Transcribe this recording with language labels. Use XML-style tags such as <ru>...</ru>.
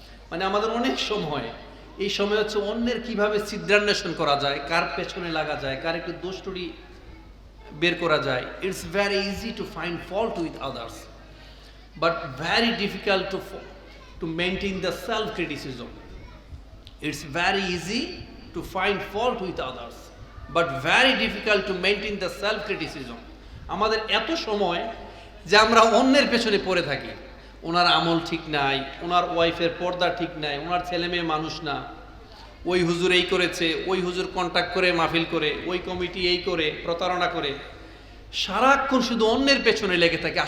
<bn>মানে আমাদের অনেক সময়, এই সময় হচ্ছে অন্যের কিভাবে ছিদ্রান্বেষণ করা যায়, কার পেছনে লাগা যায়, কার একটু দোষটুরি বের করা যায়।</bn> <en>It's very easy to find fault with others, but very difficult to maintain the self criticism. It's very easy to find fault with others, but very difficult to maintain the self criticism.</en> <bn>আমাদের এত সময় যে আমরা অন্যের পেছনে পড়ে থাকি, ওনার আমল ঠিক নাই, ওনার ওয়াইফের পর্দা ঠিক নাই, ওনার ছেলে মেয়ে মানুষ না, ওই হুজুর এই করেছে, ওই হুজুর কন্ট্যাক্ট করে মাহফিল করে, ওই কমিটি এই করে প্রতারণা করে, সারাক্ষণ শুধু অন্যের পেছনে লেগে থাকে।</bn>